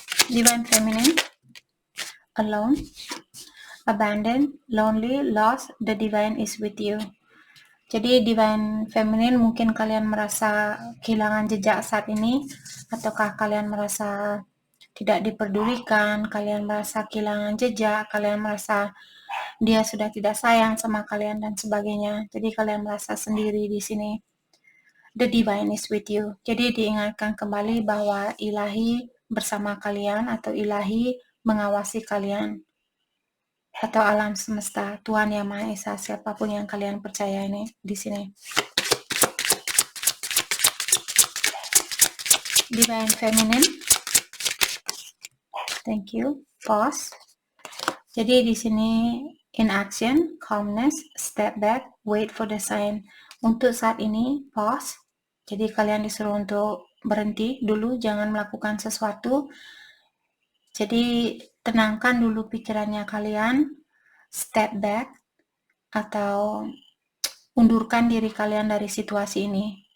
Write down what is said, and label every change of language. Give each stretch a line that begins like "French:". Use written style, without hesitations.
English: Divine Feminine, alone, abandoned, lonely, lost, the divine is with you.
Indonesian: Jadi Divine Feminine mungkin kalian merasa kehilangan jejak saat ini, ataukah kalian merasa tidak diperdulikan, kalian merasa kehilangan jejak, kalian merasa dia sudah tidak sayang sama kalian dan sebagainya. Jadi kalian merasa sendiri di sini.
English: The divine is with you.
Indonesian: Jadi diingatkan kembali bahwa ilahi bersama kalian atau ilahi mengawasi kalian. Atau alam semesta, Tuhan Yang Maha Esa, siapapun yang kalian percaya ini di sini.
English: Divine Feminine. Thank you. Pause.
Indonesian: Jadi di sini
English: in action, calmness, step back, wait for the sign.
Indonesian: Untuk saat ini pause. Jadi kalian disuruh untuk berhenti dulu, jangan melakukan sesuatu. Jadi tenangkan dulu pikirannya kalian,
English: step back,
Indonesian: atau undurkan diri kalian dari situasi ini.